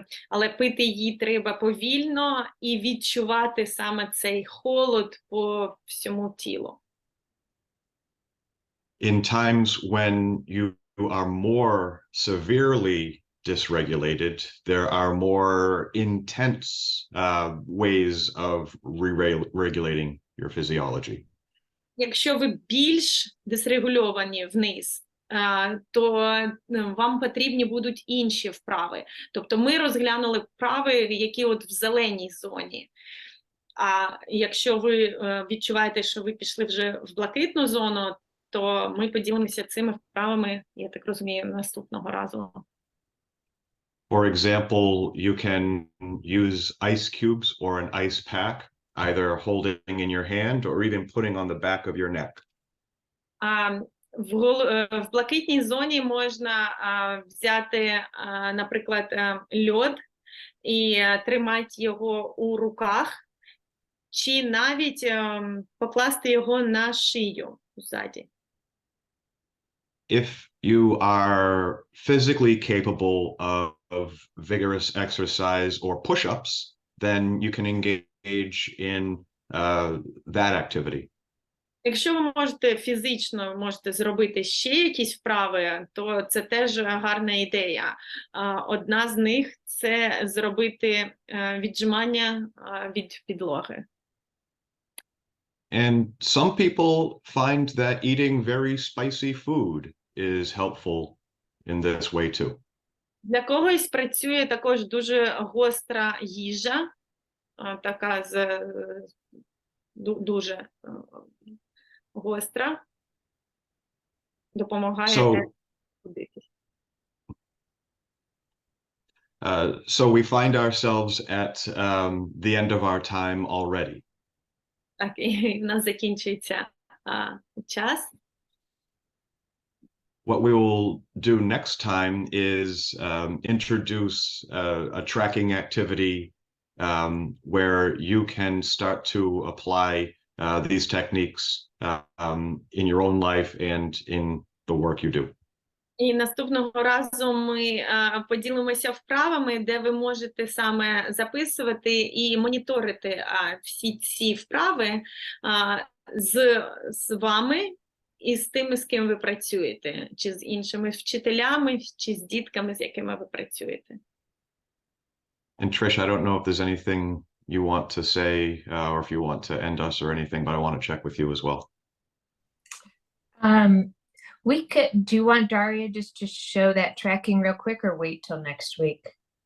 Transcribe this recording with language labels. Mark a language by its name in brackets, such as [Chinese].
[Ukrainian] Але пити її треба повільно і відчувати саме цей холод по всьому тілу. [English] In times when you are more severely dysregulated, there are more intense ways of regulating your physiology. [Ukrainian] Якщо ви більш дисрегульовані вниз, то вам потрібні будуть інші вправи. Тобто ми розглянули вправи, які от в зеленій зоні. А якщо ви відчуваєте, що ви пішли вже в блакитну зону, то ми поділимося цими вправами, я так розумію, наступного разу. [English] For example, you can use ice cubes or an ice pack, either holding in your hand or even putting on the back of your neck. [Ukrainian] В блакитній зоні можна взяти, наприклад, льод і тримати його у руках, чи навіть покласти його на шию ззаді. [English] If you are physically capable of vigorous exercise or push-ups, then you can engage in that activity. [Ukrainian] Якщо ви фізично зробити ще якісь вправи, то це теж гарна ідея. Одна з них – це зробити віджимання від підлоги. [English] And some people find that eating very spicy food is helpful in this way too. [Ukrainian] Для когось працює також дуже гостра їжа, така дуже гостра, допомагає ходитись. [English] So we find ourselves at the end of our time already. [Ukrainian] Так, і в нас закінчується час. [English] What we will do next time is introduce a tracking activity where you can start to apply these techniques in your own life and in the work you do. [Ukrainian] І наступного разу ми поділимося вправами, де ви можете саме записувати і моніторити всі ці вправи з вами і з тими, з ким ви працюєте, чи з іншими вчителями, чи з дітками, з якими ви працюєте. [English] And Trish, I don't know if there's anything you want to say or if you want to end us or anything, but I want to check with you as well. We could, do you want Daria just to show that tracking real quick or wait till next week?